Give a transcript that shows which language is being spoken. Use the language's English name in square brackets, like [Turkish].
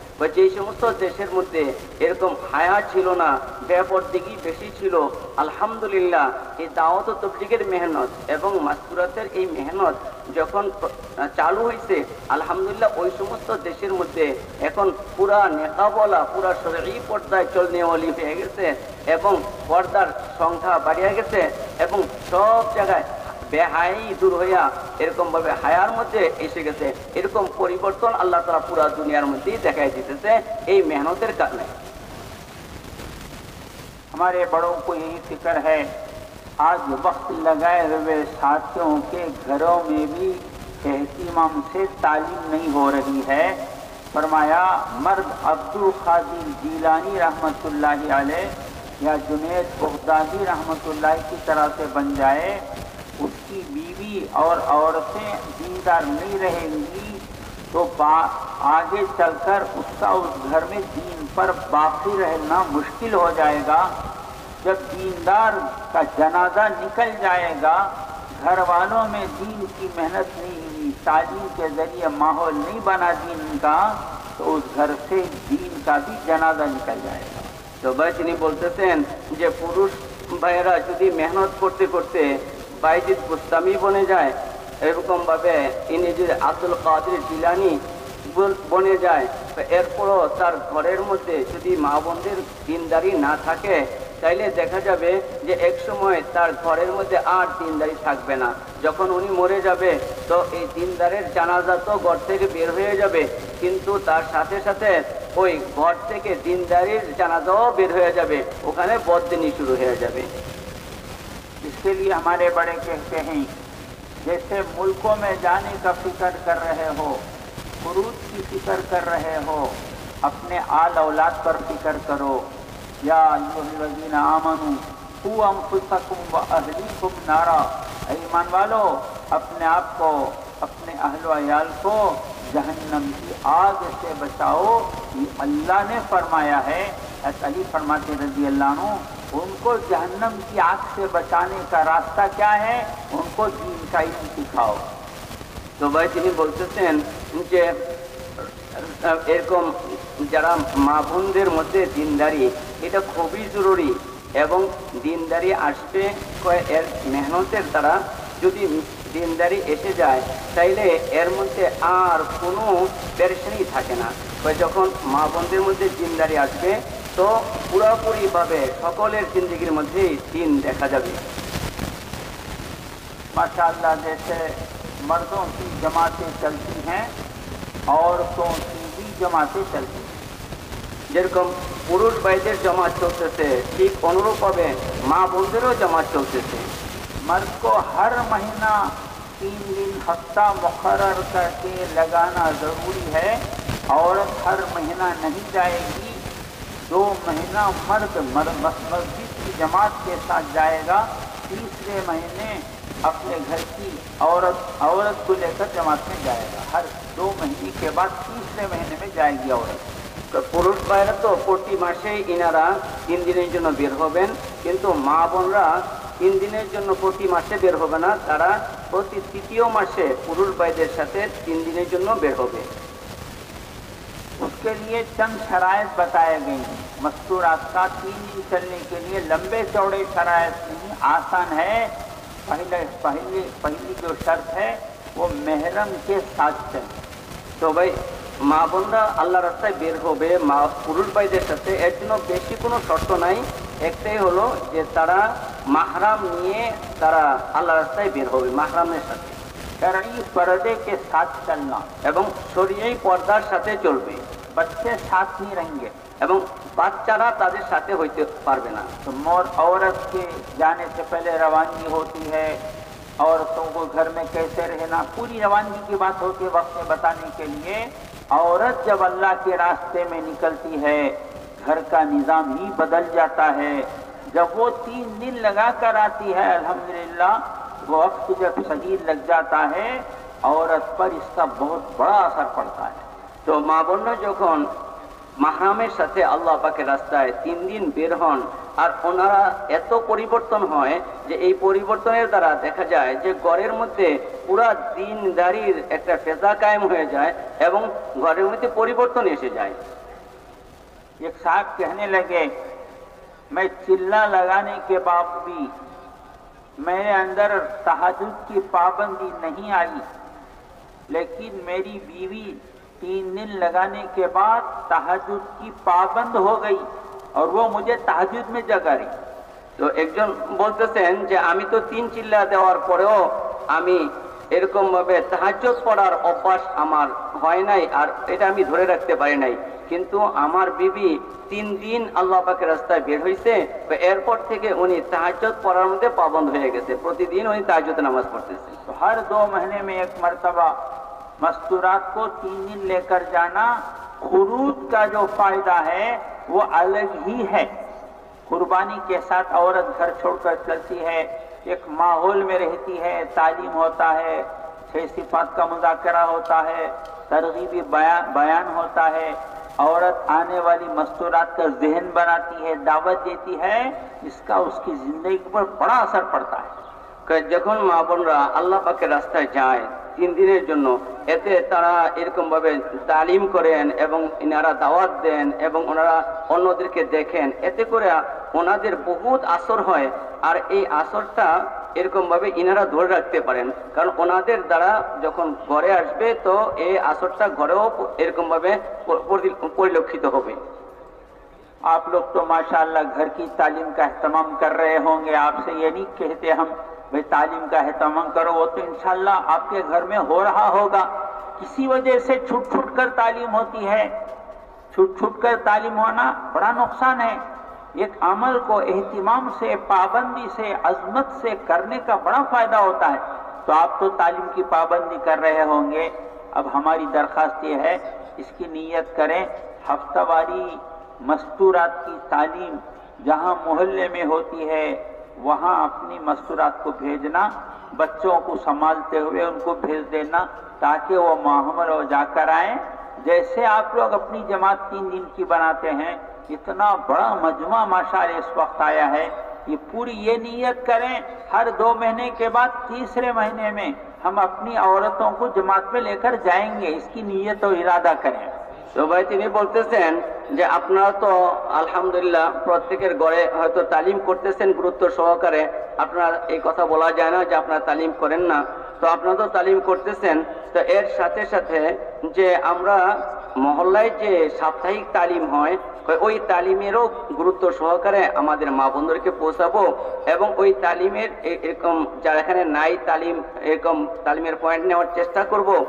[Bangla] বা যে সমস্ত দেশের মধ্যে এরকম হায়া ছিল না, বেপরদিগি বেশি ছিল, আলহামদুলিল্লাহ এই দাওয়াত ও তাবলীগের মেহনত এবং মাসকুরাতের এই মেহনত যখন চালু হয়েছে, আলহামদুলিল্লাহ ওই সমস্ত দেশের মধ্যে এখন পুরা নেকাবলা, পুরা শরঈ পর্দায় চলনেওয়ালি হয়ে গেছে এবং পর্দার সংখ্যা বাড়িয়ে গেছে এবং সব জায়গায় বেহাই দূর হইয়া এরকম ভাবে হায়ার মধ্যে এসে গেছে। এরকম পরিবর্তন আল্লাহ তাআলা পুরা দুনিয়ার মধ্যেই দেখাই দিতেছে এই মেহনতের কারণে। [Hindi] हमारे बड़ों को यही फिक्र है, आज वक्त लगाए हुए साथियों के घरों में भी एहतिमाम से तालीम नहीं हो रही है। फरमाया मर्द अब्दुल कादिर जीलानी रहमतुल्लाहि अलैह या जुनैद बगदादी रहमतुल्लाह की तरह से बन जाए, उसकी बीवी और औरतें दीनदार नहीं रहेंगी तो आगे चलकर उसका उस घर में दीन पर बाकी रहना मुश्किल हो जाएगा। जब दीनदार का जनाजा निकल जाएगा, घर वालों में दीन की मेहनत नहीं हुई, तालीम के जरिए माहौल नहीं बना दीन का, तो उस घर से दीन का भी जनाजा निकल जाएगा। [Bangla] তো ভাই তিনি বলতেছেন যে পুরুষ ভাইয়েরা যদি মেহনত করতে করতে বাইজিদ বুস্তামি বনে যায়, এরকম ভাবে ইনি যদি আব্দুল কাদের জিলানি বনে যায়, এরপরও তার ঘরের মধ্যে যদি মা বোনদের দিনদারি না থাকে, তাইলে দেখা যাবে যে এক সময় তার ঘরের মধ্যে আর দিনদারি থাকবে না। যখন উনি মরে যাবে তো এই দিনদারের জানাজা তো ঘর থেকে বের হয়ে যাবে, কিন্তু তার সাথে সাথে ওই ঘর থেকে দিনদারির জানাজাও বের হয়ে যাবে, ওখানে বদদিনী শুরু হয়ে যাবে। [Hindi] इसके लिए हमारे बड़े कहते हैं, जैसे मुल्कों में जाने का फिक्र कर रहे हो, खुरूज की फिक्र कर रहे हो, अपने आल औलाद पर फिक्र करो। [Arabic] या अय्युहल्लज़ीना आमनू कू अंफुसकुम व अहलीकुम नारा, [Hindi] ईमान वालो अपने आप को, अपने अहल व अयाल को जहन्नम की आग से बचाओ। ये अल्लाह ने फरमाया है। अली फरमाते रज़ी अल्लाह अन्हु, उनको जहन्नम की आग से बचाने का रास्ता क्या है? उनको दीन का इल्म सिखाओ। [Bangla] তো ভাই তিনি বলতেছেন যে এরকম যারা মা বোনদের মধ্যে দিনদারি, এটা খুবই জরুরি এবং দিনদারি আসবে এর মেহনতের দ্বারা। যদি দিনদারি এসে যায় তাইলে এর মধ্যে আর কোনো পেরেশানি থাকে না। যখন মা বোনদের মধ্যে দিনদারি আসবে তো পুরোপুরিভাবে সকলের জিন্দগির মধ্যে দিন দেখা যাবে। [Hindi] माशाअल्लाह, जैसे मर्दों की जमातें चलती हैं, औरतों की भी जमातें चलती हैं। [Bangla] যেরকম পুরুষ ভাইদের জামাত চলতেছে, ঠিক অনুরূপভাবে মা বোনদেরও জামাত চলতেছে। [Hindi] मर्द को हर महीना 3 दिन हफ्ता मुकर्रर करके लगाना ज़रूरी है। औरत हर महीना नहीं जाएगी। 2 महीना मर्द मस्जिद की जमात के साथ जाएगा, तीसरे महीने अपने घर की औरत को लेकर जमात में जाएगा। हर 2 महीने के बाद तीसरे महीने में जाएगी औरत। [Bangla] তো পুরুষ ভাইরা তো প্রতি মাসেই ইনারা 3 দিনের জন্য বের হবেন, কিন্তু মা বোনরা 3 দিনের জন্য প্রতি মাসে বের হবে না, তারা প্রতি তৃতীয় মাসে পুরুষ ভাইদের সাথে 3 দিনের জন্য বের হবে। [Hindi] उसके लिए चंद शराइत बताए गए हैं। मस्तूरात का 3 दिन चलने के लिए लंबे चौड़े शराइत नहीं, आसान है। पहली जो शर्त है वो महरम के साथ चले। [Bangla] তো ভাই মা বোনরা আল্লাহ রাস্তায় বের হবে মা পুরুষ ভাইদের সাথে, এর জন্য বেশি কোনো শর্ত নাই। একটাই হলো যে তারা মাহরাম নিয়ে তারা আল্লাহ রাস্তায় বের হবে, মাহরামের সাথে। [Hindi] शरई पर्दे के साथ चलना, [Bangla] এবং শরীয়ী পর্দার সাথে চলবে। [Hindi] बच्चे साथ नहीं रहेंगे [Bangla] এবং বাচ্চারা তাদের সাথে হইতে পারবে না। [Hindi] तो औरत के जाने से पहले रवानगी होती है, औरतों को घर में कैसे रहना, पूरी रवानगी की बात होती है वक्त में बताने के लिए। औरत जब अल्लाह के रास्ते में निकलती है, घर का निज़ाम ही बदल जाता है। जब वो 3 दिन लगा कर आती है, अल्हम्दुलिल्लाह वो वक्त जब सही लग जाता है, औरत पर इसका बहुत बड़ा असर पड़ता है। [Bangla] তো মা বোনরা যখন মাহরামের সাথে আল্লাহ পাকের রাস্তায় 3 দিন বের হন, আর ওনারা এত পরিবর্তন হয় যে এই পরিবর্তনের দ্বারা দেখা যায় যে ঘরের মধ্যে পুরা দিনদারির একটা ফেজা কায়েম হয়ে যায় এবং ঘরের মধ্যে পরিবর্তন এসে যায়। [Hindi] एक साहब कहने लगे, मैं चिल्ला लगाने के बाद भी मेरे अंदर तहज्जुद की पाबंदी नहीं आई, लेकिन मेरी बीवी 3 दिन लगाने के बाद तहज्जुद की पाबंद हो गई और वो मुझे तहज्जुद में जगा रही। [Bangla] তো একজন বলতেছেন যে আমি তো 3 চিল্লা দেওয়ার পরেও আমি এরকম ভাবে তাহাজ্জুদ পড়ার অভ্যাস আমার হয় নাই, আর এটা আমি ধরে রাখতে পারি নাই, কিন্তু আমার বিবি 3 দিন আল্লাহ পাকের রাস্তায় বের হইছে, এরপর থেকে উনি তাহাজ্জুদ পড়ার মধ্যে পাবন্দ হয়ে গেছে, প্রতিদিন উনি তাহাজ্জুদ নামাজ পড়তেছে। [Hindi] तो हर 2 महीने में एक मर्तबा मस्तूरात को 3 दिन लेकर जाना, खुरूज का जो फायदा है वो अलग ही है। कुर्बानी के साथ औरत घर छोड़कर चलती है, एक माहौल में रहती है, तालीम होता है, 6 सिफात का मुज़ाकरा होता है, तरगीबी बयान होता है, औरत आने वाली मस्तूरात का जहन बनाती है, दावत देती है, इसका उसकी जिंदगी पर बड़ा असर पड़ता है। [Bangla] যখন মা বোনরা আল্লাহ পাকের রাস্তায় যায় 3 দিনের জন্য, এতে তারা এরকম ভাবে তালিম করেন এবং ইনারা দাওয়াত দেন এবং ওনারা অন্যদেরকে দেখেন, এতে করে ওনাদের বহুত আসর হয়। আর এই আসরটা এরকম ভাবে ইনারা ধরে রাখতে পারেন, কারণ ওনাদের দ্বারা যখন ঘরে আসবে তো এই আসরটা ঘরেও এরকম ভাবে পরিলক্ষিত হবে। [Hindi] आप लोग तो माशाअल्लाह घर की तालीम का एहतमाम कर रहे होंगे, आपसे ये नहीं कहते हम भाई तालीम का एहतमाम करो, वो तो इंशाअल्लाह आपके घर में हो रहा होगा। किसी वजह से छूट छूट कर तालीम होती है, छूट छूट कर तालीम होना बड़ा नुकसान है। एक अमल को एहतिमाम से, पाबंदी से, अजमत से करने का बड़ा फायदा होता है। तो आप तो तालीम की पाबंदी कर रहे होंगे, अब हमारी दरख्वास्त ये है इसकी नीयत करें, हफ्तावारी मस्तूरात की तालीम जहाँ मोहल्ले में होती है वहाँ अपनी मस्तूरात को भेजना, बच्चों को संभालते हुए उनको भेज देना ताकि वो माहमल हो जाकर आए। जैसे आप लोग अपनी जमात 3 दिन की बनाते हैं, इतना बड़ा मजमा माशाअल्लाह इस वक्त आया है, ये पूरी ये नीयत करें हर 2 महीने के बाद 3रे महीने में हम अपनी औरतों को जमात में लेकर जाएंगे, इसकी नीयत और इरादा करें। [Bangla] তো ভাই তিনি বলতেছেন যে আপনারা তো আলহামদুলিল্লাহ প্রত্যেকের ঘরে হয়তো তালিম করতেছেন গুরুত্ব সহকারে, আপনারা এই কথা বলা যায় না যে আপনারা তালিম করেন না, তো আপনারা তো তালিম করতেছেন। তো এর সাথে সাথে যে আমরা মহল্লায় যে সাপ্তাহিক তালিম হয় ওই তালিমেরও গুরুত্ব সহকারে আমাদের মা বোনদেরকে পৌঁছাবো এবং ওই তালিমের এরকম যারা এখানে নাই তালিম, এরকম তালিমের পয়েন্ট নেওয়ার চেষ্টা করব।